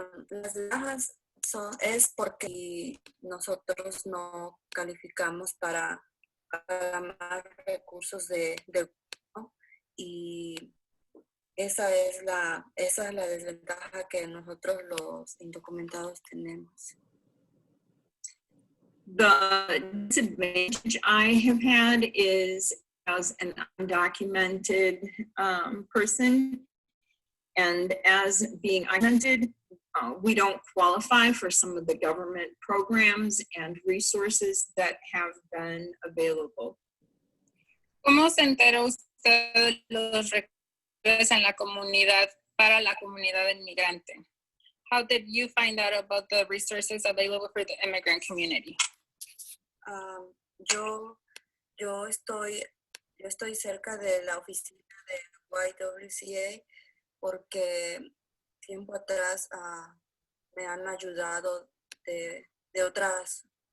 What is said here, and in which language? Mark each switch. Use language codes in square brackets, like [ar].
[es] Las bajas es porque nosotros no calificamos para para más recursos de ¿no? Y esa es la desventaja que nosotros los indocumentados tenemos. [en] The disadvantage I have had is as an undocumented person, and as being undocumented, we don't qualify for some of the government programs and resources that have been available. [es] ¿Cómo se enteró usted de los recursos en la comunidad para la comunidad inmigrante? [en] How did you find out about the resources available for the immigrant community? [es] Yo estoy cerca de la oficina de YWCA porque tiempo atrás me han ayudado de otras